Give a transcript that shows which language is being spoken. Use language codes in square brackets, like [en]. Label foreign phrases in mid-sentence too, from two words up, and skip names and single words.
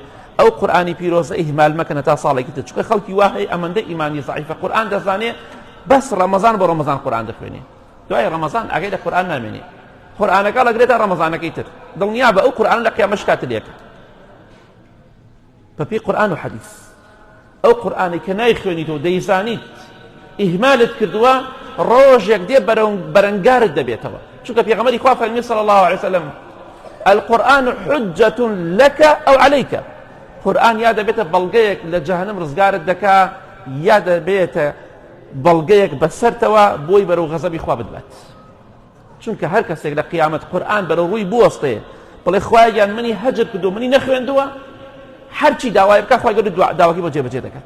[ckb] ئەو قورئانی پیرۆزە ئیهمال مەکەنە تا ساڵێکی تر، چونکە خەڵکی وا هەیە ئەمەندە ئیمانی زەعیفە قورئان دەزانێ بەس ڕەمەزان بۆ ڕەمەزان قورئان دەخوێنێ، دوای ڕەمەزان ئاگای لە قورئان نامێنێ، قورئانەکە لەگرێتە ڕەمەزانەکەی تر، دڵنیا بە ئەو قورئان لە قیامەت شکاتە لێکە بەپێی قورئان و حەدیث. ئەو قورئانی کە نایخوێنیتەوە دەیزانیت ئیهمالت کردووە ڕۆژێک دێ بەرەنگارت دەبێتەوە، چونکە پێغەمبەری خوا فەرمی [ar] صلی الله عليه وسلم القرآن حجة لك أو عليك. [ckb] قورئان یا دەبێتە بەڵگەیەک لە جەهەنەم ڕزگارت دەکا، یا دەبێتە بەڵگەیەک بەسەرتەوە بۆی بەرەو غەزەبی خوا بدبات. چونکە هەر کەسێک لە قیامەت قورئان بەرەو ڕووی بوەستێ بڵێ خوایان منی هەجر کردو منی نەخوێندووە، هەرچی داوای بکە خوای گەورە داواکەی بۆ جێبەجێ دەکات.